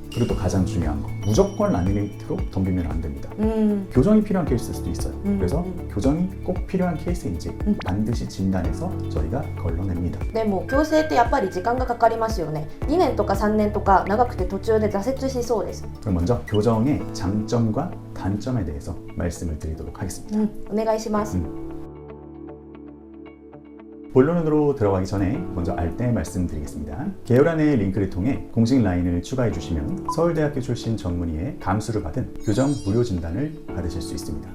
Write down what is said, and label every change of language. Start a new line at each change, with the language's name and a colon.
Korean: 그리고 또 가장 중요한 거 무조건 라미네이트로 덤비면 안 됩니다. 교정이 필요한 케이스일 수도 있어요. 그래서 교정이 꼭 필요한 케이스인지 반드시 진단해서 저희가 걸러냅니다.
Japanese: でも矯正ってやっぱり時間がかかりますよね。2年とか3年とか長くて途中で挫折しそうです。
Korean: 그럼 먼저 교정의 장점과 단점에 대해서 말씀을 드리도록 하겠습니다.
Japanese: お願いします。
Korean: 본론으로 들어가기 전에 먼저 알때 말씀드리겠습니다. 개요란의 링크를 통해 공식 라인을 추가해 주시면 서울대학교 출신 전문의의 감수를 받은 교정 무료 진단을 받으실 수 있습니다.